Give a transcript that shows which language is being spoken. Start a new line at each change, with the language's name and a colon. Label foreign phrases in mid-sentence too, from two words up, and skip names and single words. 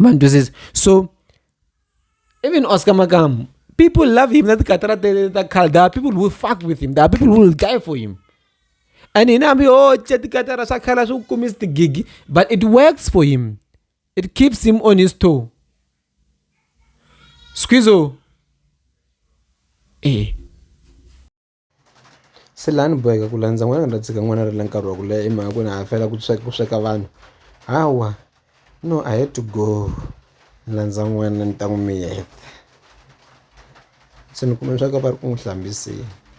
English: Man, this is so. Even Oscar Magam, people love him. There are people who will fuck with him. There are people who will die for him. And in Ambi, oh, the gig, but it works for him. It keeps him on his toe. Squeezo.
Tsonga: Eh. Selani boyka kulanza n'wana ndatsika n'wana ri le nkarhi wa ku leha i mhaka ku ni hafela ku sweka vanhu hawa no
English: I had to go
Tsonga: landza n'wana ni ta n'wi miyeta se ni kuma leswaku va ri ku n'wi hlambiseni.